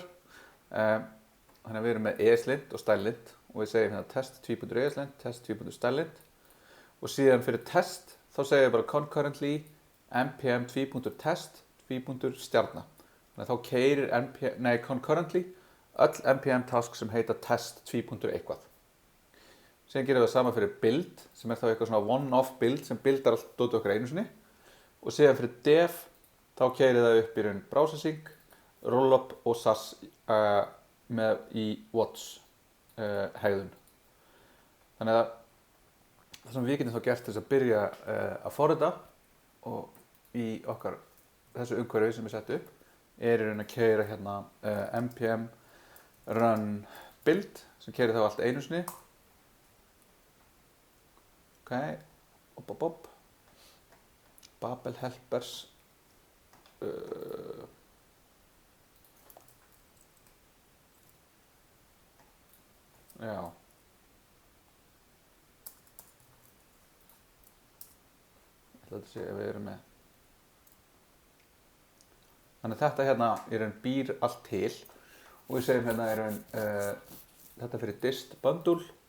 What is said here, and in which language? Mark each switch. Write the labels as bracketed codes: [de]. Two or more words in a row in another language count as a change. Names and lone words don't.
[is] Þannig að við erum með ESLint og StyleLint og við segjum hérna test tvípuntur.ESLint, test tvípuntur.StyleLint og síðan fyrir test þá segir ég bara [en] concurrently npm [is] tvípuntur.test tvípuntur.stjarna. Þannig að þá keirir concurrently öll npm task sem heita test tvípuntur eitthvað. Síðan gerum við það sama fyrir build sem er þá eitthvað svona [en] one-off build [is] sem buildar allt dótið okkar einu sinni og síðan fyrir dev þá keirir það upp í raun Browsersync, rollup og SAS með í watch hegðun. Þannig að það sem við getum þá gert þess að byrja að forrita og í okkar þessu umhverfi sem við settum upp er í raun að keira hérna [en] npm run build [is] sem keirir þá allt einu sinni ok, op. Babel helpers já þetta sé að við erum með þannig að þetta hérna í raun býr allt til og við segjum hérna í raun þetta fyrir [en] dist bundle